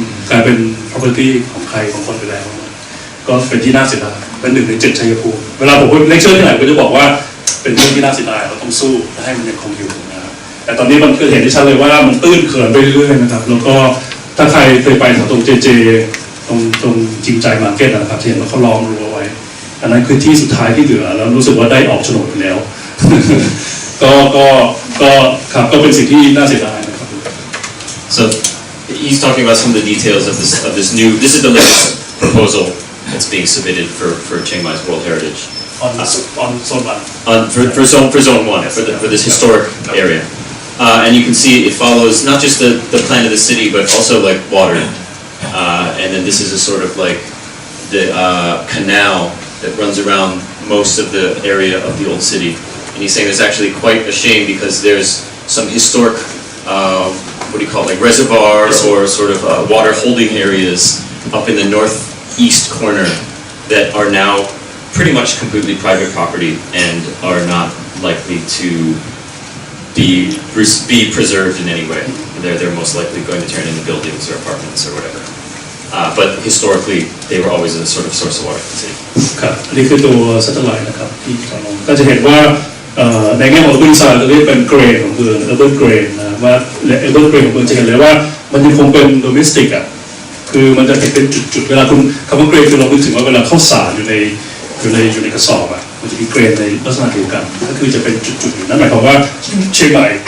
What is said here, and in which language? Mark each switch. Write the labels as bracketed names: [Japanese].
[Thai] กลายเป็น property ของใครของคนไปแล้วก็เป็นที่น่าเสียดายเป็น1 ใน 7ชัยภูมิเวลาผมเลคเชอร์ที่ไหนก็จะบอกว่าเป็นเรื่องที่น่าเสียดายเราต้องสู้ให้มันยังคงอยู่นะครับแต่ตอนนี้มันก็เห็นได้ชัดเลยว่ามันตื้นเขินไปเรื่อยๆนะครับแล้วก็ถ้าใครเคยไปแถวตรงเจตรงจริงใจมาร์เก็ตนะครับเห็นว่าเขาล้อมรั้วไว้อันนั้นคือที่สุดท้ายที่เหลือแล้วรู้สึกว่าได้ออกโฉนดไปแล้ว ก็ครับก็เป็นสิ่งที่น่าเสียดายนะครับ [English] So he's talking about some of the details of this new. This is the latest proposal that's being submitted for Chiang Mai's World Heritage. on zone 1 for zone 1 for this historic area. And you can see it follows not just the plan of the city, but also like water. And then this is a sort of like the canal that runs around most of the area of the old city. And he's saying it's actually quite a shame because there's some historic, what do you call it, like reservoirs or sort of water holding areas up in the northeast corner that are now pretty much completely private property and are not likely to be preserved in any way. They're most likely going to turn into buildings or apartments or whatever. But historically, they were always a sort of source of water for the city. [Thai] ครับอันนี้คือตัวซัตเทอร์ไลท์นะครับที่จำลองก็จะเห็นว่าในแง่ของ urban design เราเรียกเป็นเกรนของเมือง urban grain นะว่า urban grain ของเมืองจะเห็นเลยว่ามันยังคงเป็น domestic อ่ะคือมันจะเห็นเป็นจุดๆเวลาคุณคำว่า grain คือเราคิดถึงว่าเวลาข้าวสารอยู่ในกระสอบอ่ะมันจะมี grain ในลักษณะเดียวกันก็คือจะเป็นจุดๆอยู่นั่นหมายความว่าเชียงใหม่